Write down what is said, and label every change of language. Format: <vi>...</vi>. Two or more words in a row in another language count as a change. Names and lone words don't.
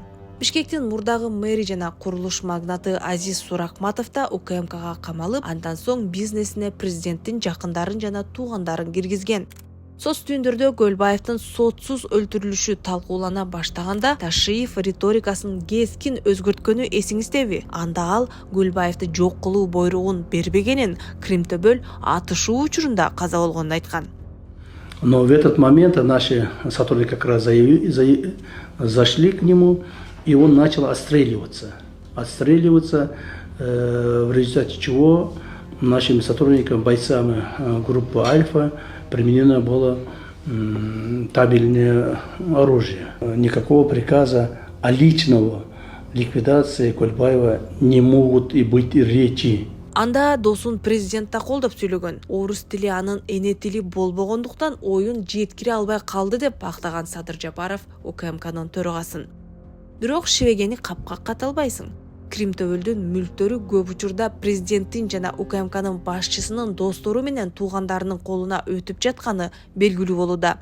<ky>Бишкектин мурдагы мэри жана курулуш магнаты Азиз Суракматов да УКМКга камалып, андан соң бизнесине президенттин жакындарын жана туугандарын киргизген. Соц түндүрдө Гөлбаевдин сотсуз өлтүрүлүшү талкуулана баштаганда Ташиев риторикасын кескин өзгөрткөнү эсиңиздеби? Анда ал Гөлбаевди жок кылуу бойругун бербегенин, Кримтөбөл атышуу учурунда каза болгонун айткан.</ky> <ru>Но в этот момент наши сотрудники как раз зашли к нему, и он начал отстреливаться. В результате чего нашими сотрудниками, бойцами группы «Альфа» применено было табельное оружие. Никакого приказа о личного ликвидации Көлбаева не могут и быть речи.</ru> <ky>Анда досун президент да колдоп сүйлөгөн. Орус тили анын эне тили болбогондуктан оюн жеткире албай калды деп бактаган Садыр Жапаров УКМКнын төрагасын. Бирок шебегени капка каталбайсың. Кримтөбөлдүн мүлктөрү көп учурда президенттин жана УКМКнын башчысынын достору менен туугандарынын колуна өтүп жатканы белгилүү болууда.</ky>